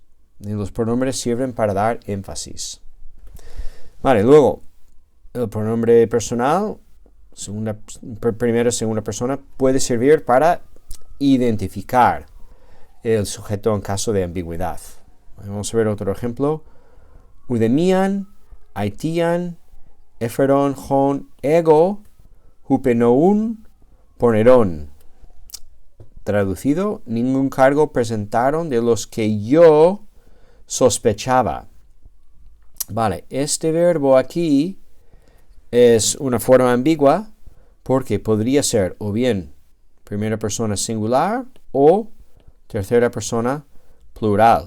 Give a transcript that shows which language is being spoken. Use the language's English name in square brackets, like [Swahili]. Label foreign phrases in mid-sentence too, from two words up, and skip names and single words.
[Spanish] Y los pronombres sirven para dar énfasis. Vale, luego, el pronombre personal, primera y segunda persona, puede servir para identificar el sujeto en caso de ambigüedad. Vamos a ver otro ejemplo. [Greek] οὐδεμίαν αἰτίαν ἔφερον ὧν ἐγὼ ὑπενόουν πονηρῶν. [Spanish] Traducido, ningún cargo presentaron de los que yo sospechaba. Vale, este verbo aquí es una forma ambigua porque podría ser o bien primera persona singular o tercera persona plural.